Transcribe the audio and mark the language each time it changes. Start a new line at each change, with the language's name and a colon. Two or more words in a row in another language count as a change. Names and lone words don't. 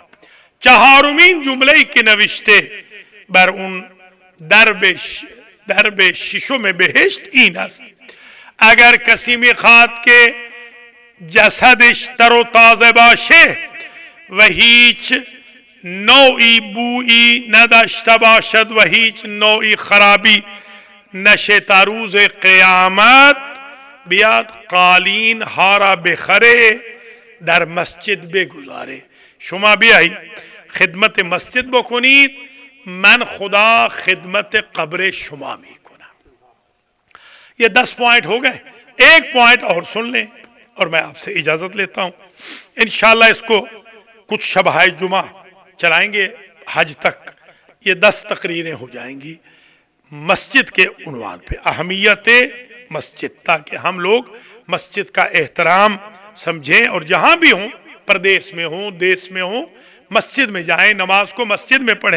Persian: 4مین جمله‌ای که نوشته بر اون درب ششم بهشت این است: اگر کسی میخواد که جسدش تر و تازه باشه و هیچ نوعی بویی نداشته باشد و هیچ نوعی خرابی نشه تا روز قیامت، بیاد قالین ها را بخره، در مسجد بگذاره. شما بیایی خدمت مسجد بکنید، من خدا خدمت قبر شما میکنم.
Urdu: یہ 10 پوائنٹ ہو گئے. ایک پوائنٹ اور سن لیں اور میں آپ سے اجازت لیتا ہوں.
Arabic: انشاءاللہ
Urdu: اس کو کچھ شبہ جمعہ چلائیں گے حج تک. یہ 10 تقریریں ہو جائیں گی مسجد کے عنوان پہ، اہمیت مسجد، تاکہ ہم لوگ مسجد کا احترام سمجھیں اور جہاں بھی ہوں، پردیس میں ہوں، دیس میں ہوں، مسجد میں جائیں، نماز کو مسجد میں پڑھیں.